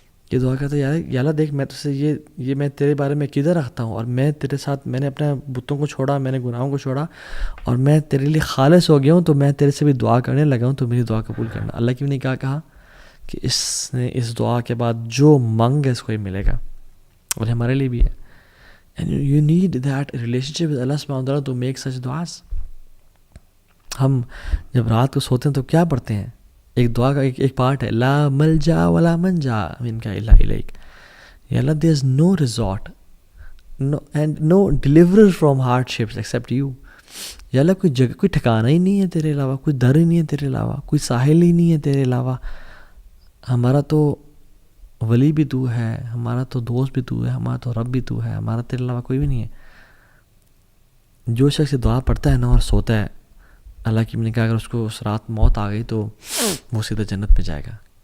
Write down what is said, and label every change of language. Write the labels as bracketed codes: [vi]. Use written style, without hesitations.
[ur] یہ دعا کرتا ہے یا اللہ دیکھ میں تجھ سے یہ میں تیرے بارے میں کدھر رکھتا ہوں، اور میں تیرے ساتھ میں نے اپنے بتوں کو چھوڑا، میں نے گناہوں کو چھوڑا اور میں تیرے لیے خالص ہو گیا ہوں، تو میں تیرے سے بھی دعا کرنے لگا ہوں، تو میری دعا قبول کرنا. اللہ کی بھی نے کہا کہ اس نے اس دعا کے بعد جو مانگ ہے اس کو ہی ملے گا، اور ہمارے لیے بھی ہے. [en] And you need that relationship with Allah subhanahu wa ta'ala to make such du'as. [ur] ہم جب رات کو سوتے ہیں تو کیا پڑھتے ہیں؟ ایک دعا کا ایک پارٹ ہے [ar] لا ملجا ولا منجا منک الا الیک. [en] یا اللہ there is no resort and no deliverer from hardships except you. [ur] یا اللہ کوئی جگہ، کوئی ٹھکانہ ہی نہیں ہے تیرے علاوہ، کوئی در ہی نہیں ہے تیرے علاوہ، کوئی ساحل ہی نہیں ہے تیرے علاوہ. ہمارا تو ولی بھی تو ہے، ہمارا تو دوست بھی تو ہے، ہمارا تو رب بھی تو ہے، ہمارا تیرے علاوہ کوئی بھی نہیں ہے. جو شخص دعا پڑھتا ہے نا اور سوتا ہے، اللہ کی نے کہا اگر اس کو اس رات موت آ گئی تو وہ سیدھا جنت میں جائے گا.